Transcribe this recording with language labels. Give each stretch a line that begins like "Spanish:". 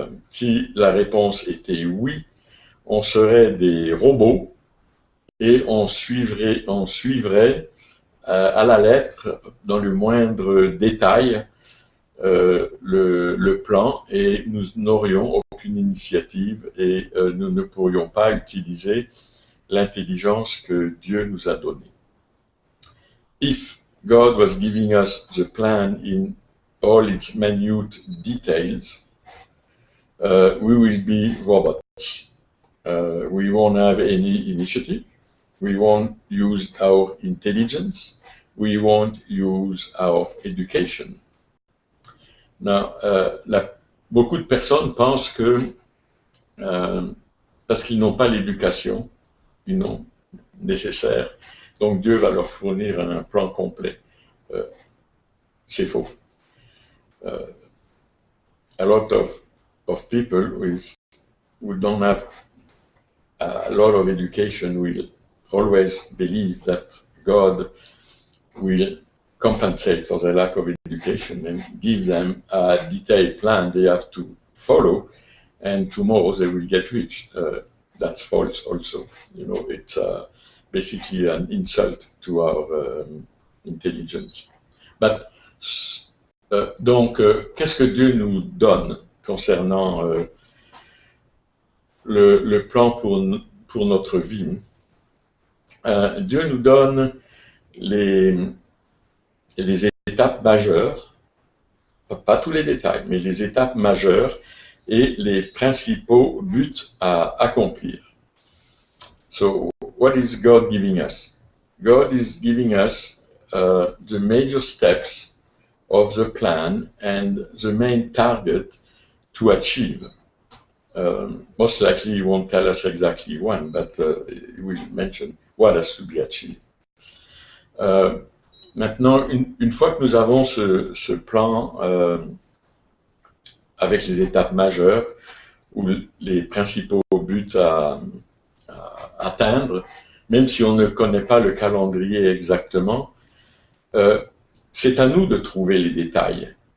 French: Si la réponse était oui, on serait des robots et on suivrait à la lettre, dans le moindre détail, le plan, et nous n'aurions aucune initiative et nous ne pourrions pas utiliser l'intelligence que Dieu nous a donnée.
English: If God was giving us the plan in all its minute details, we will be robots. We won't have any initiative. We won't use our intelligence. We won't use our education.
French: Now, beaucoup de personnes pensent que parce qu'ils n'ont pas l'éducation nécessaire, donc Dieu va leur fournir un plan complet. C'est faux.
English: A lot of people who don't have a lot of education will always believe that God will compensate for their lack of education and give them a detailed plan they have to follow, and tomorrow they will get rich. That's false also. You know, it's basically an insult to our intelligence.
French: But donc, qu'est-ce que Dieu nous donne concernant le plan pour notre vie? Dieu nous donne les étapes majeures, pas tous les détails, mais les étapes majeures et les principaux buts à accomplir.
English: So, what is God giving us? God is giving us the major steps of the plan and the main target to achieve. Most likely he won't tell us exactly when, but he will mention what has to be achieved.
French: Maintenant, une fois que nous avons ce plan avec les étapes majeures ou les principaux buts à atteindre, même si on ne connaît pas le calendrier exactement, c'est à nous de trouver les détails.